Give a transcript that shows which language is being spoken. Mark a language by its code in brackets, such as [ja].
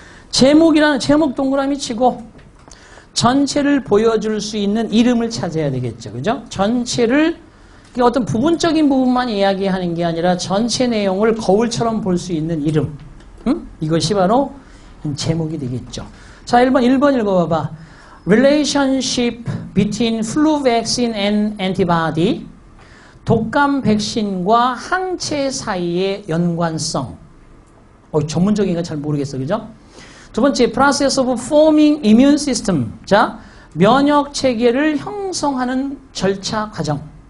[ko] 제목이라는 제목 동그라미 치고 전체를 보여줄 수 있는 이름을 찾아야 되겠죠. 그죠? 전체를 어떤 부분적인 부분만 이야기하는 게 아니라 전체 내용을 거울처럼 볼 수 있는 이름. 이것이 바로 제목이 되겠죠. 자, 1번 읽어봐봐. [en] Relationship between flu vaccine and antibody. [ko] 독감 백신과 항체 사이의 연관성. 전문적인가 잘 모르겠어. 그죠? 두 번째, [en] process of forming immune system. [ko] 자, 면역 체계를 형성하는 절차 과정.